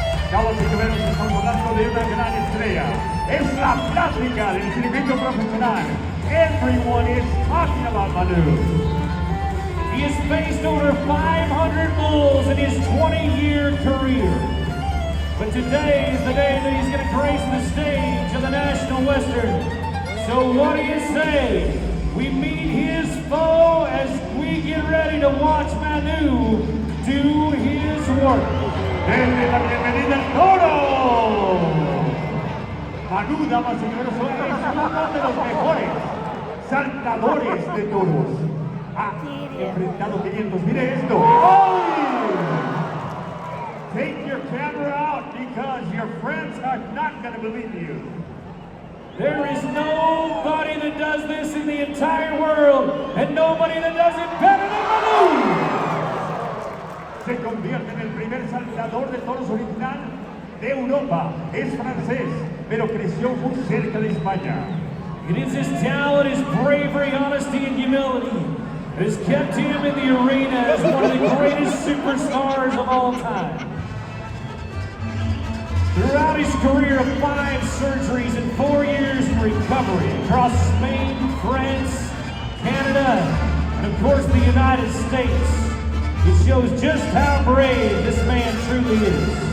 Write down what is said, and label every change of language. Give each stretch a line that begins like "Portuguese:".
Spanish: Damas y caballeros, estamos hablando de una gran estrella. Es la plática del circuito profesional.
English: Everyone is talking about Manu. He has faced over 500 bulls in his 20-year career. But today is the day that he's going to grace the stage of the National Western. So what do you say? We meet his foe as we get ready to watch Manu do his work.
Spanish: Denle la bienvenida al toro. Manu, damas y caballeros, es uno de los mejores saltadores de toros. Ha enfrentado 500. Mire esto. ¡Ay!
English: Take your camera out because your friends are not going to believe you. There is nobody that does this in the entire world, and nobody that does it better than Manu.
Spanish: Se convierte en el primer saltador de toros original de Europa. Es francés, pero creció muy cerca de España.
English: It is his talent, his bravery, honesty, and humility that has kept him in the arena as one of the greatest superstars of all time. Throughout his career of 5 surgeries and 4 years in recovery across Spain, France, Canada, and of course the United States, it shows just how brave this man truly is.